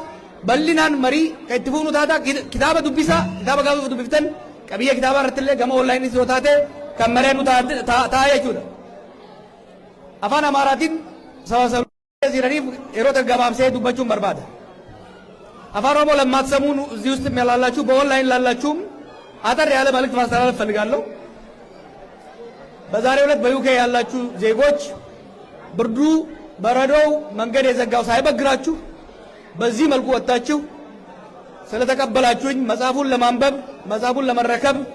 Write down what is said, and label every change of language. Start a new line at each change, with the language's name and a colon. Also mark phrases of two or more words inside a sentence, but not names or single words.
Oromo: Bal'inaan marii ka itti fuunu taata kitaaba dubbisa kitaaba gaafa dubbiftan qabiyyee kitaabaa irrattillee gama onlaayinii yoo taate kan mareenu ta'a jechuudha. Afaan Amaaraatiin sabaa jiraniif yeroo gabaabsee dubbachuun barbaada. Afaan Oromoo lammaatsamuun
Amharic: እዚህ ውስጥ ያላላችሁ በኦንላይን ላላችሁም አጠር ያለ መልእክት ማስተላለፍ ፈልጋለሁ። በዛሬው ዕለት በዩኬ ያላችሁ ዜጎች ብርዱ በረዶው መንገድ የዘጋው ሳይበግራችሁ በዚህ መልኩ ወጣችሁ ስለተቀበላችሁኝ መጽሐፉን ለማንበብ መጽሐፉን ለመረከብ